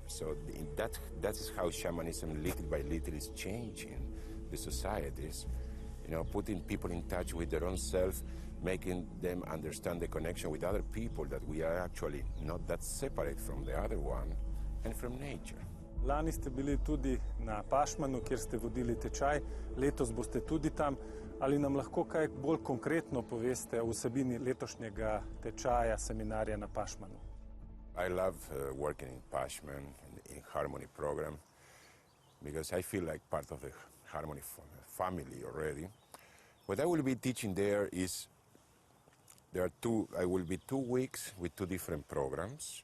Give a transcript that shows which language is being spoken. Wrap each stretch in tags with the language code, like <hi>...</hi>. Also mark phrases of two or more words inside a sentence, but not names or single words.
<en>So that is how shamanism little by little is changing the societies, putting people in touch with their own self, making them understand the connection with other people, that we are actually not that separate from the other one and from nature.</en> <sl>Lani ste bili tudi na Pašmanu, kjer ste vodili tečaj, letos boste tudi tam. Ali nam lahko kaj bolj konkretno poveste o vsebini letošnjega tečaja, seminarja na Pašmanu?</sl> <en>I love working in Pašman, in Harmony program, because I feel like part of the Harmony family already. What I will be teaching there is, I will be 2 weeks with 2 different programs.</en>